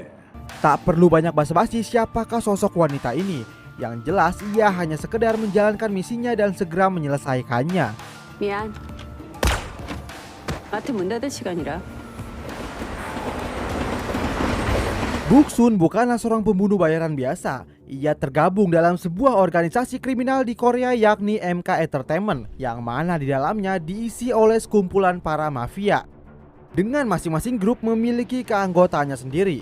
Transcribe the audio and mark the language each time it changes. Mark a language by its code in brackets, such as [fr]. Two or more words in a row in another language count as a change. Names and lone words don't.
[id] Tak perlu banyak basa-basi siapakah sosok wanita ini. Yang jelas ia hanya sekedar menjalankan misinya dan segera menyelesaikannya. [ko] 미안. 마트 문 닫을 시간이라. [id] Buksun bukanlah seorang pembunuh bayaran biasa. Ia tergabung dalam sebuah organisasi kriminal di Korea yakni MK Entertainment, yang mana di dalamnya diisi oleh sekumpulan para mafia. Dengan masing-masing grup memiliki keanggotaannya sendiri.